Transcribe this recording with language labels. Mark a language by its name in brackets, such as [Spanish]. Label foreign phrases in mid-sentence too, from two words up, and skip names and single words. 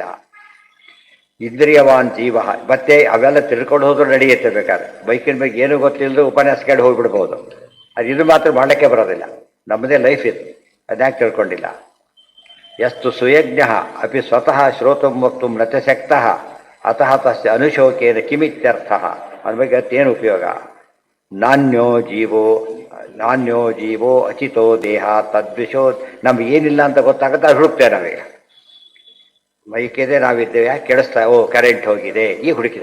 [Sanskrit] ಇಂದ್ರಿಯವಾನ್ ಜೀವ. [Kannada] ಮತ್ತೆ ಅವೆಲ್ಲ ತಿಳ್ಕೊಂಡು ಹೋದ್ರೂ ನಡೆಯುತ್ತೆ. ಬೇಕಾದ್ರೆ ಬೈಕಿನ ಬಗ್ಗೆ ಏನೂ ಗೊತ್ತಿಲ್ಲದೆ ಉಪನ್ಯಾಸ ಕೇಳಿ ಹೋಗ್ಬಿಡ್ಬೋದು. ಅದು ಇದು ಮಾತ್ರ ಮಾಡಲಿಕ್ಕೆ ಬರೋದಿಲ್ಲ. ನಮ್ಮದೇ ಲೈಫ್ ಇದು, ಅದ್ಯಾಕೆ ತಿಳ್ಕೊಂಡಿಲ್ಲ. [Sanskrit] ಎಷ್ಟು ಸುಯಜ್ಞ ಅಪಿ ಸ್ವತಃ ಶ್ರೋತುಂ ವಕ್ತುಂ ನ ಚ ಶಕ್ತಃ ಅತಃ ತಸ್ಯ ಅನುಶೋಕೇನ ಕಿಮಿತ್ಯರ್ಥ. [Kannada] ಅದ್ರ ಬಗ್ಗೆ ಅತ್ತೇನು ಉಪಯೋಗ? [Sanskrit] ನಾಣ್ಯೋ ಜೀವೋ ಅಚಿತೋ ದೇಹ ತದ್ವಿಷೋ. [Kannada] ನಮ್ಗೆ ಏನಿಲ್ಲ ಅಂತ ಗೊತ್ತಾಗುತ್ತೆ, ಅದು ಹುಡುಕ್ತೇವೆ ನಾವೀಗ. ಮೈಕಿದೆ, ನಾವಿದ್ದೇವೆ, ಕೆಡಿಸ್ತಾ, ಓ ಕರೆಂಟ್ ಹೋಗಿದೆ, ಈಗ ಹುಡುಕಿದ.